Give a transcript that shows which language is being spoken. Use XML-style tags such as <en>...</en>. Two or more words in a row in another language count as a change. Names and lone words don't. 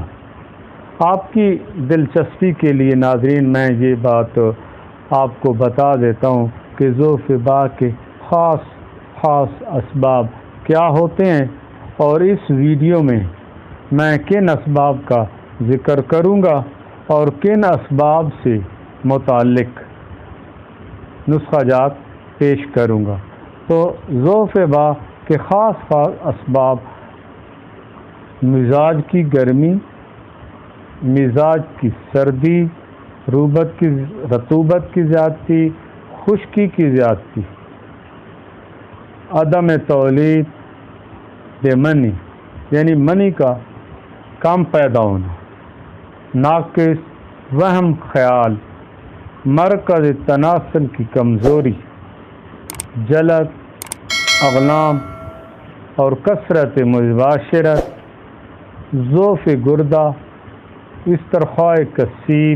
<ur>آپ کی دلچسپی کے لیے ناظرین میں یہ بات آپ کو بتا دیتا ہوں کہ ضعف با کے خاص اسباب کیا ہوتے ہیں، اور اس ویڈیو میں کن اسباب کا ذکر کروں گا اور کن اسباب سے متعلق نسخہ جات پیش کروں گا۔ تو ضعف با کے خاص اسباب مزاج کی گرمی، مزاج کی سردی، رطوبت کی زیادتی، خشکی کی زیادتی، عدم تولید منی یعنی منی کا کم پیدا ہونا، ناقص وہم خیال، مرکز تناسل کی کمزوری، جلد، اغلام اور کثرت مباشرت، ضعف گردہ، استرخاء کثیب۔</ur>